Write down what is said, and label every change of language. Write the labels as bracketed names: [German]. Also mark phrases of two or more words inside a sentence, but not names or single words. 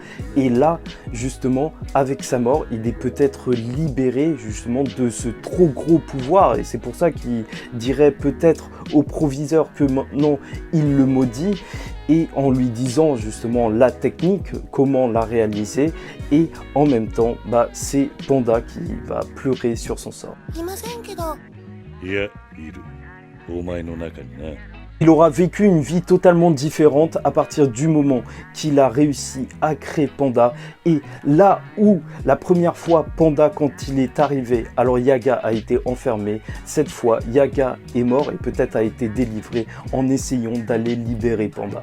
[French] Et là, justement, avec sa mort, il est peut-être libéré, justement, de ce trop gros pouvoir. Et c'est pour ça qu'il dirait peut-être au proviseur que maintenant, il le maudit, et en lui disant justement la technique, comment la réaliser, et en même temps, c'est Panda qui va pleurer sur son sort. [Japanese] いや、いる。お前の中にな。 [French] Il aura vécu une vie totalement différente à partir du moment qu'il a réussi à créer Panda. Et là où la première fois Panda, quand il est arrivé, alors Yaga a été enfermé, cette fois Yaga est mort et peut-être a été délivré en essayant d'aller libérer Panda.